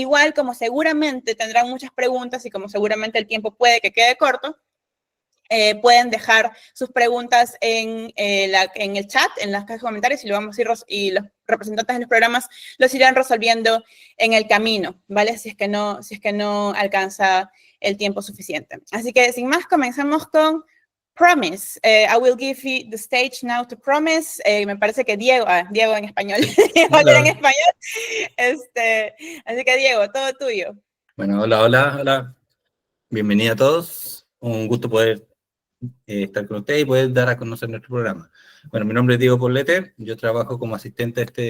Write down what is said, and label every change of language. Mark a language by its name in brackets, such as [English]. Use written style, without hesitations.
[Spanish] Igual, como seguramente tendrán muchas preguntas y como seguramente el tiempo puede que quede corto, pueden dejar sus preguntas en el chat, en las cajas de comentarios, y los representantes de los programas los irán resolviendo en el camino, ¿vale? Si es que no alcanza el tiempo suficiente. Así que, sin más, comenzamos con Promise. [English] I will give you the stage now to Promise. [Spanish] Me parece que Diego en español, Diego en español. Así que, Diego, todo tuyo. Bueno, hola. Bienvenida a todos. Un gusto poder estar con ustedes y poder dar a conocer nuestro programa. Bueno, mi nombre es Diego Poblete, yo trabajo como asistente